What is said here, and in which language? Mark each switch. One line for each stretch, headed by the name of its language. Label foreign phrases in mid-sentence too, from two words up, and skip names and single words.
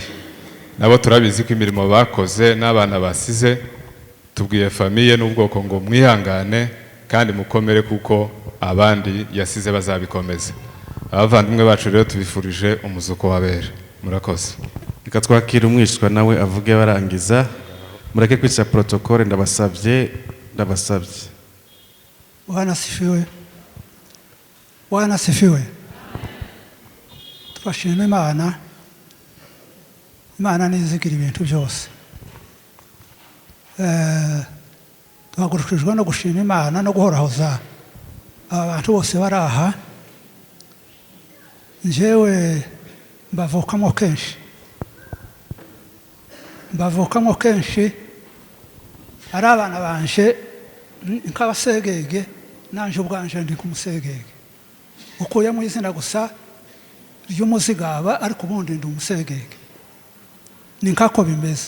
Kinyarwanda: Nabo turabizi ko imirimo bakoze n'abana basize, tubwiye famiye n'ubwoko ngo mwihangane kandi mukomere kuko abandi yasize bazabikomeza. Abavandimwe bacu rero tubifurije umuzuko w'abera. Murakoze. Reka twakira umwishwa nawe avuge barangiza. Mureke kwica protokole ndabasabye.
Swahili: Bwana asifiwe. Bwana asifiwe.
Kinyarwanda: Twashima Imana. Imana nizigira ibintu byose. Tuhagurukijwe no gushima Imana no guhorahoza abantu bose baraha. Njyewe mbavukamo kenshi ari abana banje nk'abasegege nanje ubwanje ndi kumusegege ukuye mu izina gusa ry'umuzigaba ariko ubundi ndi umusegege ni nkako bimeze.